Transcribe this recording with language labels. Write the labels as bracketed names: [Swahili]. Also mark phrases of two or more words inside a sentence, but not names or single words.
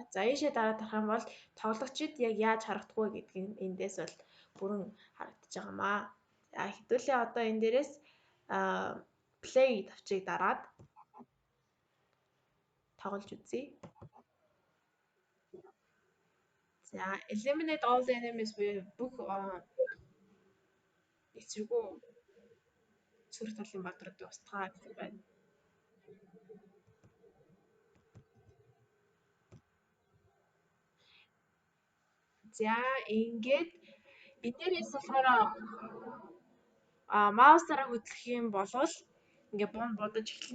[Mongolian] За ийшээ дараа тарах юм бол тоглогчид яг яаж харагдах вэ гэдгийг эндээс бол бүрэн харагдаж байгаамаа. За хэдүүлээ одоо энэ дээрээс play тавчийг дараад тоглож үзье. За [English] eliminate all the enemies [Mongolian] буюу бүх эсрэгүү цүрх талын бааtruудыг устгаа гэсэн байна. За ингээд энэ дээрээс болохоор маусаараа хөдлөх юм бол ингээ бун будаж эхлэн.